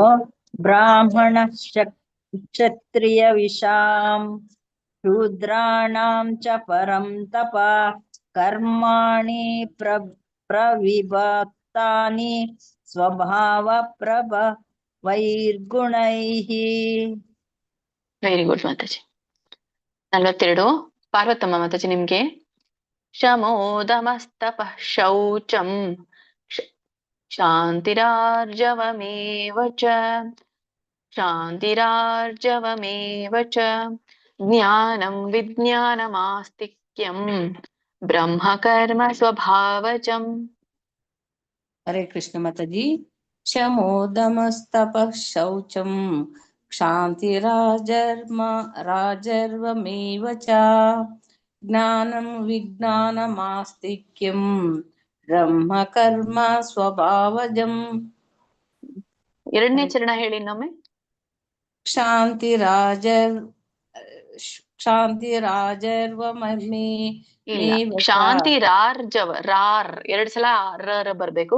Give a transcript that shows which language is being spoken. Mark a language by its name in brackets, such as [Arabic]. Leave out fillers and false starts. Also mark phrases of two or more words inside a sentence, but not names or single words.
[Sanskrit] ಬ್ರಾಹ್ಮಣ ಕ್ಷತ್ರಿಯ ವಿಷಾಂ ಶೂದ್ರಾಣಾಂ ಚ ಪರಂ ತಪ ಕರ್ಮಾಣಿ ಪ್ರವಿಭಕ್ತಾನಿ ಸ್ವಭಾವ ಪ್ರಭವೈರ್ಗುಣೈಃ. [English] very good mataji. 42. [Kannada] ಪಾರ್ವತಮ್ಮ ಮಾತಾಜಿ ನಿಮ್ಗೆ. [Sanskrit] ಶಮೋದಮಸ್ತಪಃ ಶೌಚಂ ಶಾಂತಿರಾರ್ಜವಮೇವ ಚ ಶಾಂತಿರಾರ್ಜವಮೇವ ಚ ಜ್ಞಾನಂ ವಿಜ್ಞಾನಮಾಸ್ತಿಕ್ಯಂ ಬ್ರಹ್ಮಕರ್ಮ ಸ್ವಭಾವಜಂ. ಹರೇ ಕೃಷ್ಣ ಮಾತಾಜಿ. ಶಮೋದಮಸ್ತಪ ಶೌಚಂ ರಾಜರ್ವಮೇವ ಚ ಜ್ಞಾನಂ ವಿಜ್ಞಾನಮಾಸ್ತಿಕ್ಯಂ ಬ್ರಹ್ಮ ಕರ್ಮ ಸ್ವಭಾವಜಂ. [Kannada] 2ನೇ ಚರಣ ಹೇಳಿ ಇನ್ನೊಮ್ಮೆ. [Sanskrit] ಕ್ಷಾಂತಿರಾಜರ್ವಮೇ [Kannada] ಇಲ್ಲ, ಶಾಂತಿರಾರ್ಜವ, ರಾರ್ 2 ಸಲ ರ ಬರ್ಬೇಕು.